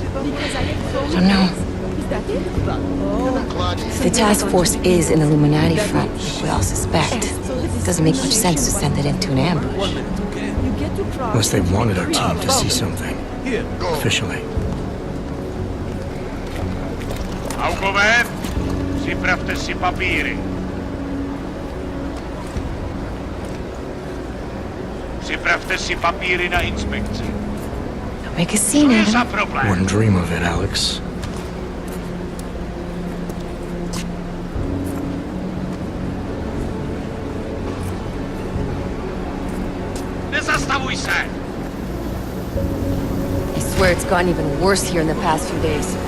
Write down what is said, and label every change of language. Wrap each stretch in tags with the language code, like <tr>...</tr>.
<en>I don't know. If the task force is an Illuminati front, like we all suspect, it doesn't make much sense to send it into an ambush. Unless they wanted our team to see something. Officially.</en> <cs>Augover, připravte si papíry. Připravte si papíry na inspekci.</cs> <en>Don't make a scene, Adam. Wouldn't dream of it, Alex.</en> <cs>Nezastavuj se!</cs> <en>I swear it's gotten even worse here in the past few days.</en>